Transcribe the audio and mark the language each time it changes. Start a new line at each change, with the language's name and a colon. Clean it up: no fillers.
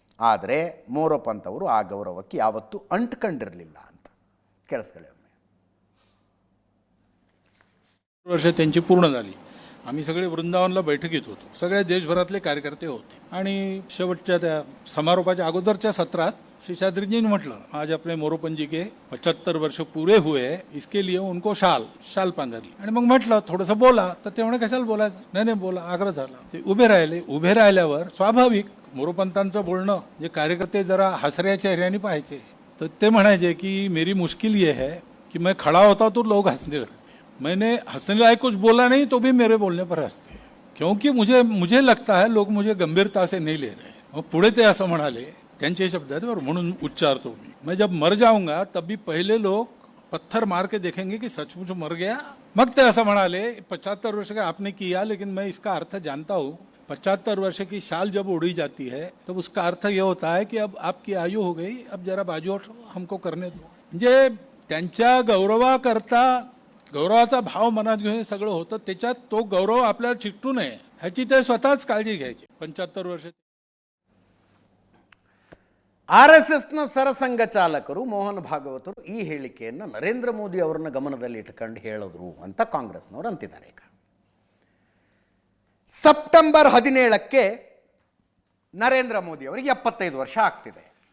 Kannada: ಆದರೆ ಮೋರೋಪಂತ್ ಅವರು ಆ ಗೌರವಕ್ಕೆ ಯಾವತ್ತೂ ಅಂಟ್ಕೊಂಡಿರಲಿಲ್ಲ ಅಂತ. ಕೇಳಿಸ್ಕೊಳ್ಳಿ ಒಮ್ಮೆ.
Marathi: वर्ष त्यांची पूर्ण झाली. आम्ही सगळे वृंदावनला बैठकीत होतो. सगळ्या देशभरातले कार्यकर्ते होते आणि शेवटच्या त्या समारोपाच्या अगोदरच्या सत्रात शेषाद्रीजींनी म्हटलं,
Hindi: आज अपने मोरोपंत जी के 75 वर्ष पूरे हुए, इसके लिए उनको
Marathi: शाल पांघरली. आणि मग म्हटलं थोडंसं बोला, तर ते म्हणे कशाला बोलायचं, नाही बोला, आग्रह झाला. ते उभे राहिले. उभे राहिल्यावर स्वाभाविक मोरोपंतांचं बोलणं जे कार्यकर्ते जरा हसऱ्या चेहऱ्याने पाहायचे, तर ते म्हणायचे की
Hindi: मेरी मुश्किल ये है कि मैं खड़ा होता तो लोग हंसने लगते, मैंने हंसने लायक कुछ बोला नहीं तो भी मेरे बोलने पर हंसते, क्योंकि मुझे लगता है लोग मुझे गंभीरता से नहीं ले रहे.
Marathi: मग पुढे ते असं म्हणाले, त्यांचे शब्द आहेत बरं, म्हणून उच्चारतो मी,
Hindi: मैं जब मर जाऊंगा तब भी पहले लोग पत्थर मार के देखेंगे कि सचमुच मर गया.
Marathi: मग ते असं म्हणाले,
Hindi: 75 वर्ष का आपने किया, लेकिन मैं इसका अर्थ जानता हूँ. 75 वर्ष की शाल जब उड़ी जाती है तब उसका अर्थ ये होता है कि अब आपकी आयु हो गई, अब जरा बाजू हटो, हमको करने दो.
Marathi: म्हणजे त्यांच्या गौरवाकरता गौरवाचा भाव मनात घेऊन हे सगळं होतं. त्याच्यात तो गौरव आपल्याला चिकटू नये ह्याची ते स्वतःच काळजी घ्यायची. 75 वर्ष
Kannada: RSSನ ಸರಸಂಘಚಾಲಕರು ಮೋಹನ್ ಭಾಗವತರು ಈ ಹೇಳಿಕೆಯನ್ನು ನರೇಂದ್ರ ಮೋದಿ ಅವರನ್ನ ಗಮನದಲ್ಲಿ ಇಟ್ಕೊಂಡು ಹೇಳಿದ್ರು ಅಂತ ಕಾಂಗ್ರೆಸ್ನವರು ಅಂತಿದ್ದಾರೆ. ಈಗ ಸೆಪ್ಟೆಂಬರ್ 17ಕ್ಕೆ ನರೇಂದ್ರ ಮೋದಿ ಅವರಿಗೆ 75 ವರ್ಷ ಆಗ್ತಿದೆ.